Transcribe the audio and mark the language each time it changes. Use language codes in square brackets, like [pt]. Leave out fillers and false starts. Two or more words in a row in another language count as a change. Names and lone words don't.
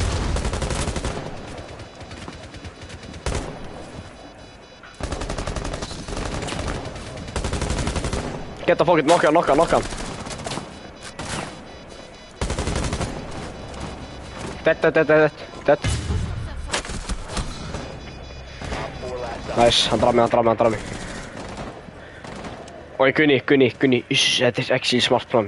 [en] Get the fucking knock on. Dead. Op 4 last stop. Nice, [is] hann draf mig. Oj, Gunni. Ish, þetta er [en] actually smart plan.